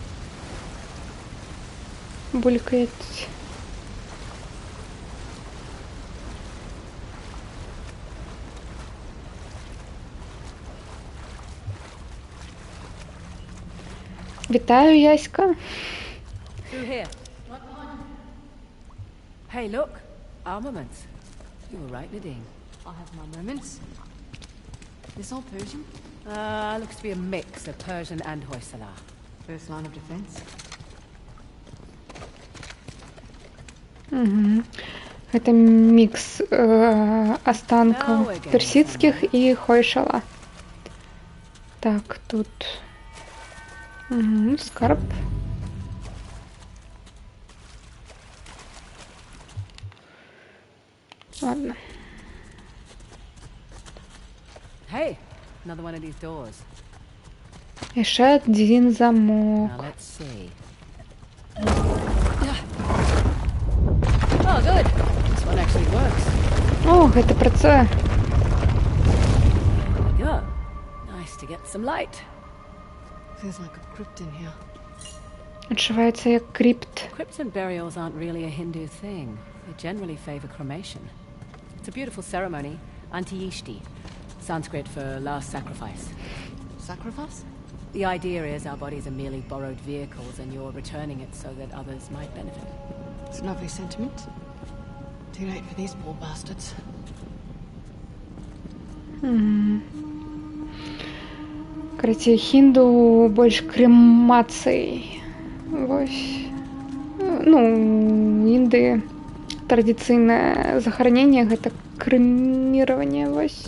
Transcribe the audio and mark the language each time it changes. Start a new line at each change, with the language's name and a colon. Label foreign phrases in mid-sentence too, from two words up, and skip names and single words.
Ukrainian: Булькає. Вітаю, Яська.
English: Through here. Hey, look. Armaments. You were right, Nadine. I have my moments. This all Persian? Looks to be a mix of Persian and Hoysala. First line of defense. Угу.
Russian: Это микс останков персидских и Хойшала.
Ukrainian: Так, тут скарб.
Russian: Ладно.
English: Hey, another one of these doors.
Ukrainian: І ще один замок.
English: Now let's see. Oh, good. This one actually works.
Belarusian: О, гэта працуе.
English: Go. Nice to get some light. Feels like a crypt in here.
Belarusian: Адчуваецца як крипт.
English: Crypts and burials aren't really a Hindu thing. They generally favor cremation. It's a beautiful ceremony, Antiyishti, Sanskrit for last sacrifice. Sacrifice? The idea is our bodies are merely borrowed vehicles and you're returning it so that others might benefit. It's a lovely sentiment. Too late for these poor bastards.
Belarusian: Карацей, хінду больш крэмацый. Вось. Ну, Інды традыцыйнае захараненне гэта крэміраванне, вось.